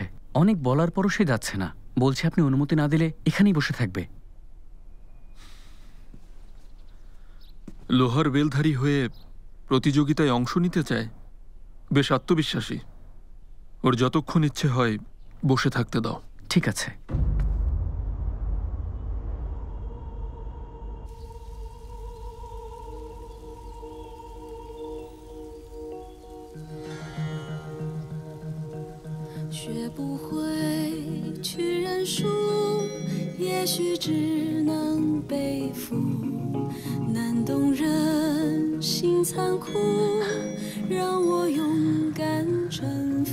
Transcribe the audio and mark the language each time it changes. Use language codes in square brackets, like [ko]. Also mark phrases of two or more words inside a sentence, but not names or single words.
[bn] অনেক বলার পরও সে যাচ্ছে না, বলছে আপনি অনুমতি না দিলে এখানেই বসে থাকবে। লোহার বেলধারী হয়ে প্রতিযোগিতায় অংশ নিতে চায়, বেশ আত্মবিশ্বাসী। ওর যতক্ষণ ইচ্ছে হয় বসে থাকতে দাও। ঠিক আছে। [zh] 学不会去认输，也许只能背负难动人心残酷，让我勇敢征服。